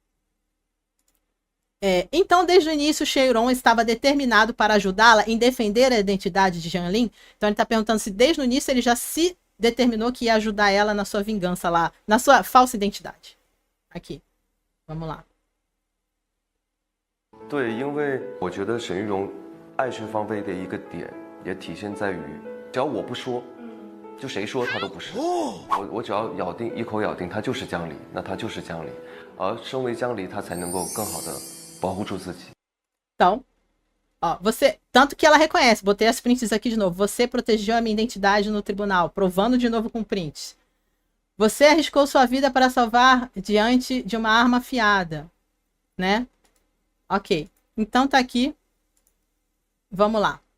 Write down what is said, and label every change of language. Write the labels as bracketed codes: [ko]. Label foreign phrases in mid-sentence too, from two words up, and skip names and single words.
[pt] Então, desde o início, Shen Yuron estava determinado para ajudá-la em defender a identidade de Jian Lin. Então, ele está perguntando se desde o início ele já se determinou que ia ajudar ela na sua vingança lá, na sua falsa identidade. Aqui, vamos lá. [zh] 对，因为我觉得沈玉荣爱薛芳菲的一个点，也体现在于，只要我不说，就谁说他都不是。我只要一口咬定他就是江离，那他就是江离。而身为江离，他才能够更好的保护住自己。 [pt] Então, ó, tanto que ela reconhece, botei as prints aqui de novo. Você protegeu a minha identidade no tribunal, provando de novo com prints. Você arriscou sua vida para salvar diante de uma arma afiada, né? Ok. Então tá aqui. Vamos lá.